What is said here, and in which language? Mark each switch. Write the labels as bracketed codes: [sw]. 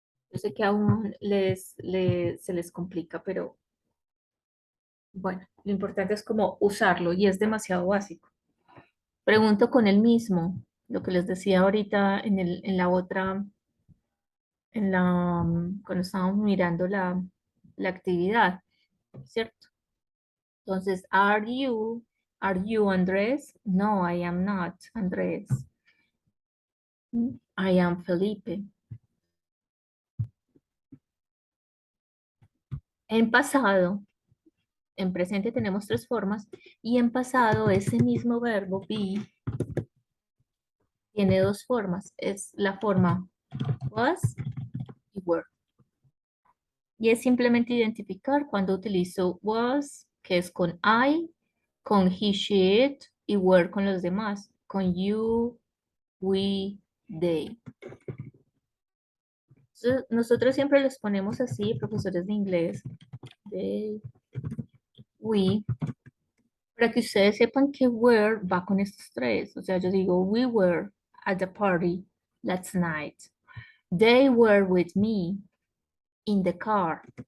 [es] Yo sé que aún se les complica, pero bueno, lo importante es como usarlo y es demasiado básico. Pregunto con el mismo, lo que les decía ahorita en la otra, cuando estábamos mirando la actividad, ¿cierto? [en] Entonces, are you Andrés? No, I am not Andrés. I am Felipe. [es] En pasado, en presente tenemos tres formas y en pasado ese mismo verbo be tiene dos formas. Es la forma was y were. Y es simplemente identificar cuando utilizo was, que es con I, con he, she, it, y were con los demás, con you, we, they. Entonces, nosotros siempre los ponemos así, profesores de inglés, they, we, para que ustedes sepan que were va con estos tres. O sea, yo digo, [en] we were at the party last night. They were with me in the car.